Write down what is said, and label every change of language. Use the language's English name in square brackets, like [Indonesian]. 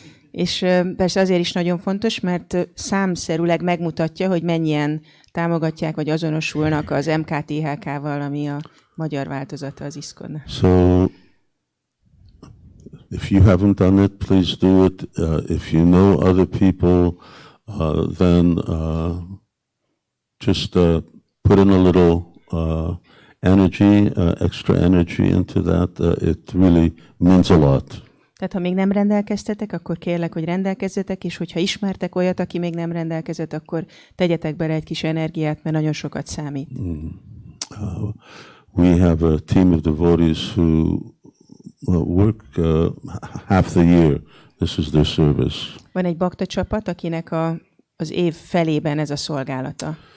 [Hungarian] És persze azért is nagyon fontos, mert számszerűleg megmutatja, hogy mennyien támogatják vagy azonosulnak az MKTHK-val, ami a magyar változata az ISKCON. [English] So, if you haven't done it, please do it. If you know other people, then just put in a little energy, extra energy into that. It really means a lot. [Hungarian] Tehát ha még nem rendelkeztetek, akkor kérlek, hogy rendelkezzetek, és hogyha ismertek olyat, aki még nem rendelkezett, akkor tegyetek bele egy kis energiát, mert nagyon sokat számít. [English] We have a team of devotees who work half the year. This is their service. [Hungarian] Van egy bakta csapat, akinek az év felében ez a szolgálata.